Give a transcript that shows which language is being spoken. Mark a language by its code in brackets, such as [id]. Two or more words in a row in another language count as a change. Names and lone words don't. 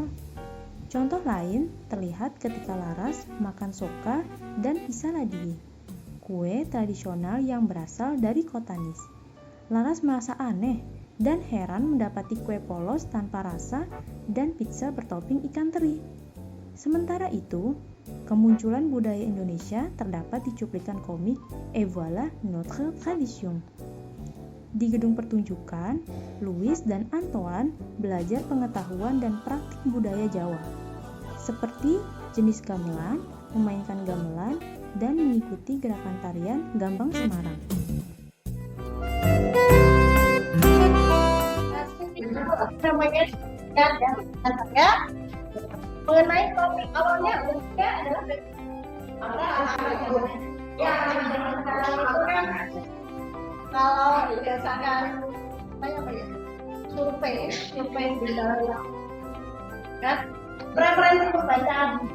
[id] Contoh lain terlihat ketika Laras makan soka dan pisaladie, kue tradisional yang berasal dari kota Nice. Laras merasa aneh dan heran mendapati kue polos tanpa rasa dan pizza bertopping ikan teri. Sementara itu, kemunculan budaya Indonesia terdapat di cuplikan komik Et voilà notre tradition. Di gedung pertunjukan, Louis dan Antoine belajar pengetahuan dan praktik budaya Jawa, seperti jenis gamelan, memainkan gamelan, dan mengikuti gerakan tarian Gambang Semarang. Mengenai topik awalnya adalah kalau berdasarkan survei di dalam kan preferensi pembacaan